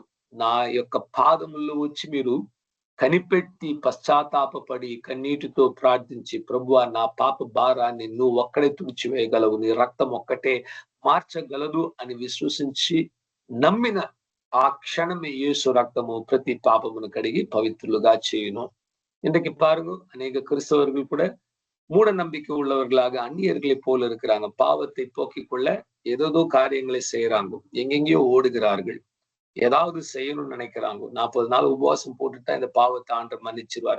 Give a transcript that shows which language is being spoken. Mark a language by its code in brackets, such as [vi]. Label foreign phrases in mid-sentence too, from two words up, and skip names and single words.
[te] నా యొక్క పాదముల్లో వచ్చి మీరు కనిపెట్టి పశ్చాత్తాపపడి కన్నీటితో ప్రార్థించి, ప్రభువా నా పాప భారాన్ని నువ్వు ఒక్కడే తుడిచివేయగలవు, నీ రక్తం ఒక్కటే మార్చగలదు అని విశ్వసించి నమ్మిన ఆ క్షణమే యేసు రక్తము ప్రతి పాపమును కడిగి పవిత్రులుగా చేయును. [ta] இன்றைக்கு பாருங்க, அநேக கிறிஸ்தவர்கள் கூட மூட நம்பிக்கை உள்ளவர்களாக அந்நியர்களை போல இருக்கிறாங்க. பாவத்தை போக்கிக் கொள்ள ஏதோ காரியங்களை செய்யறாங்க, எங்கெங்கயோ ஓடுகிறார்கள், ஏதாவது செய்யணும்னு நினைக்கிறாங்க. 40 நாள் உபவாசம் போட்டுட்டா இந்த பாவத்தை ஆண்டவர் மன்னிச்சிருவாரு.